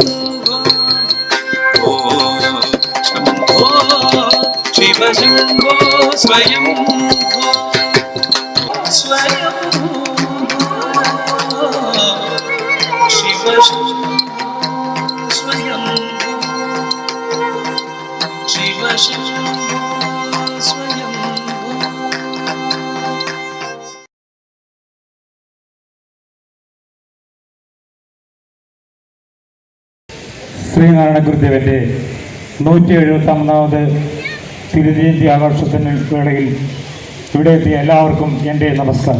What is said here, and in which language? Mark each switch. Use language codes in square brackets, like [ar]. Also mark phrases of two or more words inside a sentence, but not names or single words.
[sa] भो शंभो शिव शंभो स्वयं भो स्वयं शिव शंभो स्वयं शिव शंभो स्वयं [ml] ശ്രീനാരായണ ഗുരുദേവൻ്റെ 171ാമത് തിരുജയന്തി ആഘോഷത്തിന് വേളയിൽ ഇവിടെ എത്തിയ എല്ലാവർക്കും എൻ്റെ നമസ്കാരം.